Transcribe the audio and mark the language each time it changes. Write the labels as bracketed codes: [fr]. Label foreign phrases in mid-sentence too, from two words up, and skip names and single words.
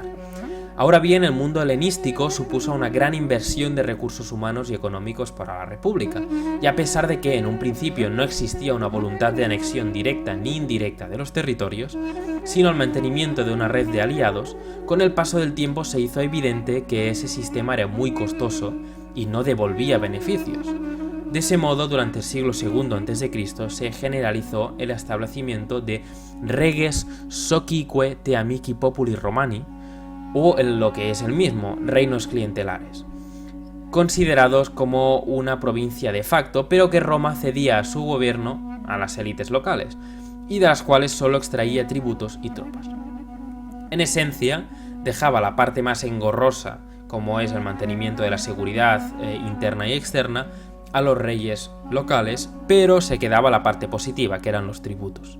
[es] Ahora bien, el mundo helenístico supuso una gran inversión de recursos humanos y económicos para la República, y a pesar de que en un principio no existía una voluntad de anexión directa ni indirecta de los territorios, sino el mantenimiento de una red de aliados, con el paso del tiempo se hizo evidente que ese sistema era muy costoso y no devolvía beneficios. De ese modo, durante el siglo II a.C. se generalizó el establecimiento de [la] reges socique te amici populi Romani, [es] o lo que es el mismo, reinos clientelares, considerados como una provincia [la] de facto, [es] pero que Roma cedía a su gobierno a las élites locales, y de las cuales solo extraía tributos y tropas. En esencia, dejaba la parte más engorrosa, como es el mantenimiento de la seguridad interna y externa, a los reyes locales, pero se quedaba la parte positiva, que eran los tributos.